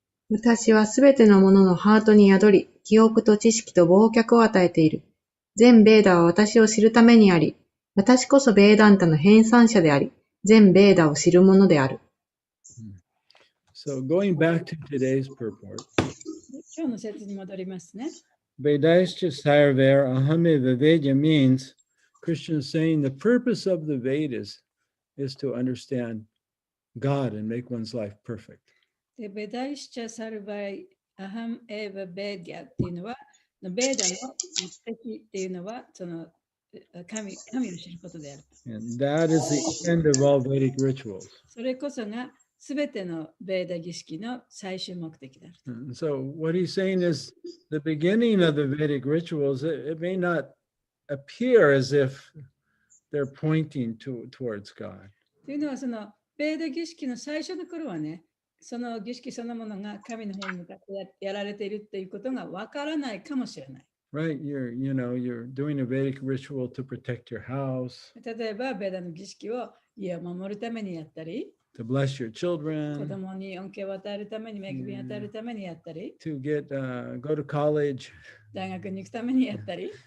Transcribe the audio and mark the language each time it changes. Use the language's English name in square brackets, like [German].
[Japanese] 私はすべてのもののハートに宿り、記憶と知識と忘却を与えている。全ベーダは私を知るためにあり、私こそベーダンタの編纂者であり、全ベーダを知るものである。 [English] So going back to today's purport, [Japanese] 今日の説に戻りますね。 [Sanskrit] Vedaischa Sarver Ahame Vivedya [English] means Krishna is saying the purpose of the Vedas is to understand God and make one's life perfect. [Japanese] で、ベダイシチャサルバイアハムエヴァベディアっていうのは、ベーダの目的っていうのは、その神を知ることである。 [English] And that is the end of all Vedic rituals. [Japanese] それこそがすべてのベーダ儀式の最終目的である。 [English] And so what he's saying is the beginning of the Vedic rituals, it may not appear as if they're pointing towards God. [Japanese] というのは、そのベーダ儀式の最初の頃はね、その儀式そのものが神の方に向かってやられているっていうことがわからないかもしれない。 [English] Right? You're doing a Vedic ritual to protect your house, [Japanese] 例えば、ベーダの儀式を家を守るためにやったり、 [English] to bless your [Japanese] 子 [English] children, [Japanese] 供に恩恵を与えるために、恵みを与えるためにやったり、 [English] to go to college. [Japanese] 大学に行くためにやったり、